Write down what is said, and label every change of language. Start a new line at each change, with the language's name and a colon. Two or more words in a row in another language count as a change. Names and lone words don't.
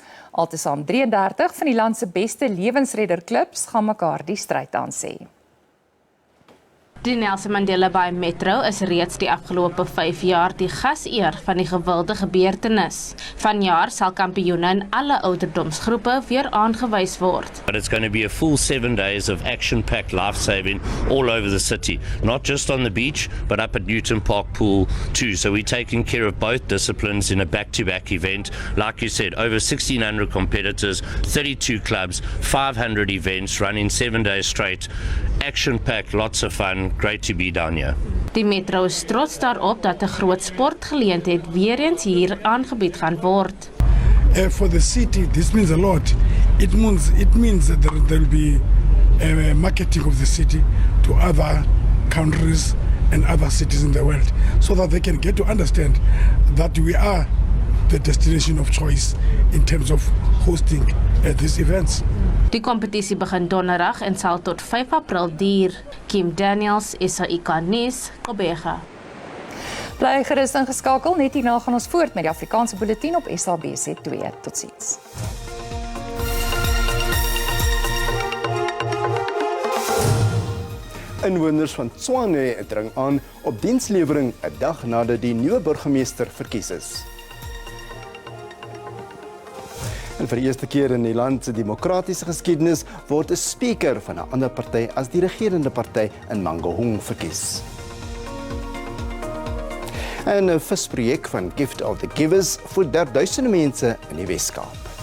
Afrikaans: Altesaam 33 van die land se beste lewensredderklubs gaan mekaar die stryd aansê. Die Nelson Mandela Bay Metro is reeds die afgelope 5 jaar die gaseer van die gewilde gebeurtenis. Vanjaar sal kampioene in alle ouderdomsgroepe weer aangewys word.
English: But it's going to be a full 7 days of action-packed life-saving all over the city. Not just on the beach, but up at Newton Park Pool too. So we're taking care of both disciplines in a back-to-back event. Like you said, over 1,600 competitors, 32 clubs, 500 events running 7 days straight. Action-packed, lots of fun. Great to be down here.
Afrikaans: Die Metro is trots daarop dat 'n groot sportgeleentheid weer eens hier aangebied gaan word.
English: For the city, this means a lot. It means that there will be marketing of the city to other countries and other cities in the world, so that they can get to understand that we are the destination of choice in terms of hosting these events.
Afrikaans: Die kompetisie begin donderdag en sal tot 5 April duur. Kim Daniels, SABC Nuus, Kobega. Bly gerus ingeskakel, net hierna gaan ons voort met die Afrikaanse bulletin op SABC 2. Totsiens. Inwoners van Tshwane dring aan op dienslewering 'n dag nadat die nuwe burgemeester verkies is. En vir die eerste keer in die land se demokratiese geskiedenis word 'n spreker van 'n ander party as die regerende party in Mangaung verkies. En 'n visprojek van Gift of the Givers voed duisende mense in die Weskaap.